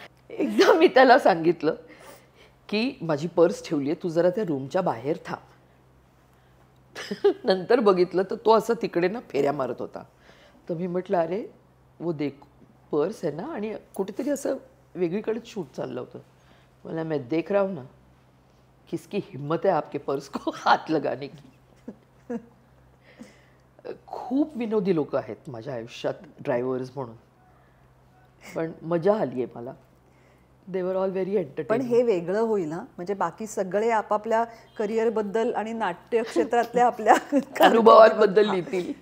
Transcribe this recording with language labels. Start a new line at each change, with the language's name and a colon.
Marathi: एकदा मी त्याला सांगितलं की माझी पर्स ठेवली आहे, तू जरा त्या रूमच्या बाहेर थांब. नंतर बघितलं तर तो असं तिकडे ना फेऱ्या मारत होता. तर मी म्हटलं,
Hindi: अरे वो देख
Marathi: पर्स आहे ना, आणि कुठेतरी असं वेगळीकडेच शूट चाललं होतं. मला
Hindi: मैं देख रहा हूं ना, किसकी हिम्मत है आपके पर्स को हाथ लगाने की.
Marathi: खूप विनोदी लोक आहेत माझ्या आयुष्यात ड्रायव्हर्स म्हणून, पण मजा आली आहे मला.
English: they were all very
Marathi: पण
English: Entertaining.
Marathi: हे वेगळं होईल ना, म्हणजे बाकी सगळे आपापल्या करिअर बद्दल आणि नाट्य क्षेत्रातल्या आपल्या अनुभवांबद्दल लिहितील.